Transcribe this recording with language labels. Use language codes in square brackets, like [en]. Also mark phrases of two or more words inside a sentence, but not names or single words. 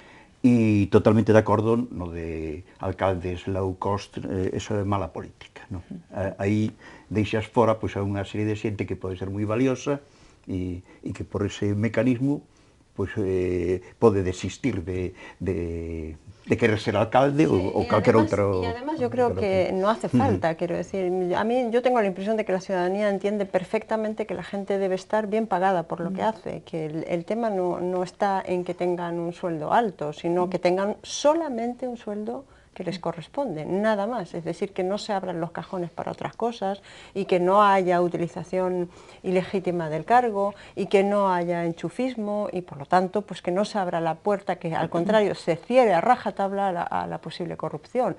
[gl] E totalmente de acordo no de alcaldes [en] low cost, [gl] eso é mala política, non? Aí deixas fora pois, a unha serie de xente que pode ser moi valiosa e que por ese mecanismo pues, pode desistir de querer ser alcalde [es] o cualquier otro... Y además yo creo que no hace falta, quiero decir, a mí yo tengo la impresión de que la ciudadanía entiende perfectamente que la gente debe estar bien pagada por lo que hace, que el tema no está en que tengan un sueldo alto, sino que tengan solamente un sueldo que les corresponde, nada más, es decir, que no se abran los cajones para otras cosas y que no haya utilización ilegítima del cargo y que no haya enchufismo y por lo tanto pues que no se abra la puerta, que al contrario se cierre a rajatabla a la posible corrupción.